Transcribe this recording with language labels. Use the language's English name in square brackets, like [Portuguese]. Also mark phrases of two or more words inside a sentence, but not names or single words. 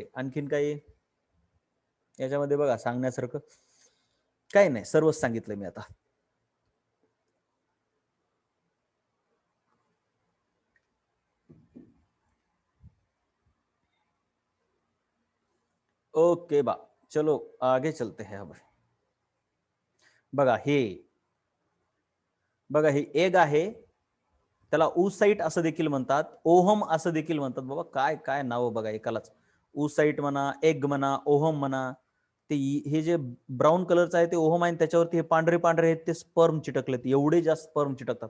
[Marathi] आणखीन काही याच्यामध्ये बघा सांगण्यासारखं काही नाही, सर्वच सांगितलं मी आता. [Hindi] ओके बा, चलो आगे चलते हैं. [Marathi] अब बघा हे, बघा हे एग आहे, त्याला ऊसाइट असं देखील म्हणतात, ओहम असं देखील म्हणतात. बाबा काय काय नाव बघा एकालाच, ऊसाइट म्हणा, एग म्हणा, ओहम म्हणा. ते हे जे ब्राऊन कलरचं आहे ते ओहम आहे, त्याच्यावरती हे पांढरे पांढरे आहेत ते स्पर्म चिटकलेत, एवढे जास्त स्पर्म चिटकतात.